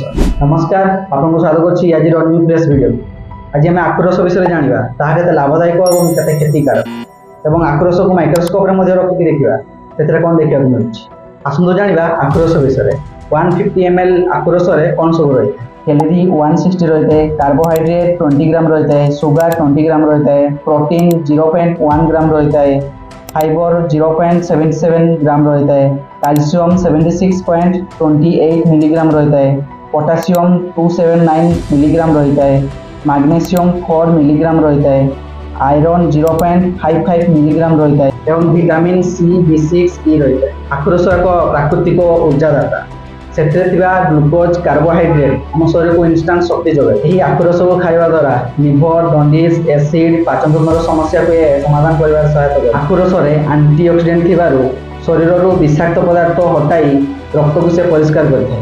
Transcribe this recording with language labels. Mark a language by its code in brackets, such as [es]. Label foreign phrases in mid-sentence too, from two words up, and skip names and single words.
[or] ନମସ୍କାର, ଆପଣଙ୍କୁ ସ୍ୱାଗତ କରୁଛି ଆଜିର [en] new fresh video. [or] ଆଜି ଆମେ ଆଖୁ ରସ ବିଷୟରେ ଜାଣିବା, ତାହା କେତେ ଲାଭଦାୟକ ଏବଂ କେତେ କ୍ଷତିକାରକ, ଏବଂ ଆଖୁ ରସକୁ ମାଇକ୍ରୋସ୍କୋପରେ ମଧ୍ୟ ରଖିକି ଦେଖିବା ସେଥିରେ କ'ଣ ଦେଖିବାକୁ ମିଳୁଛି। ଆସନ୍ତୁ ଜାଣିବା ଆଖୁ ରସ ବିଷୟରେ। 150 ml ଆଖୁ ରସରେ କ'ଣ ସବୁ ରହିଥାଏ? କ୍ୟାଲୋରି 160 ରହିଥାଏ, [hi] कार्बोहाइड्रेट 20 ग्राम रहता है, सुगर 20 ग्राम रहता है, प्रोटीन 0.1 ग्राम रहता है, फाइबर 0.77 ग्राम रहता है, कैल्शियम 76.28 मिलीग्राम रहता है, पोटासियम 279 मिलीग्राम रहता है, मैग्नीशियम 4 मिलीग्राम रहता है, आयरन 0.55 मिलीग्राम रहता है एवं [en] vitamin C [hi] B6 E रहता है। आखु रस एक प्राकृतिक ऊर्जादाता। [or] ସେଥିରେ ଥିବା ଗ୍ଲୁକୋଜ୍ କାର୍ବୋହାଇଡ୍ରେଟ୍ ଆମ ଶରୀରକୁ ଇନଷ୍ଟାଣ୍ଟ ଶକ୍ତି ଯୋଗାଏ। ଏହି ଆଖୁ ରସକୁ ଖାଇବା ଦ୍ୱାରା ଲିଭର, ଜଣ୍ଡିସ୍, ଏସିଡ୍, ପାଚନତନ୍ତ୍ରର ସମସ୍ୟାକୁ ସମାଧାନ କରିବାରେ ସହାୟତା କରେ। ଆଖୁ ରସରେ ଆଣ୍ଟିଅକ୍ସିଡେଣ୍ଟ ଥିବାରୁ ଶରୀରରୁ ବିଷାକ୍ତ ପଦାର୍ଥ ହଟାଇ ରକ୍ତକୁ ସେ ପରିଷ୍କାର କରିଥାଏ।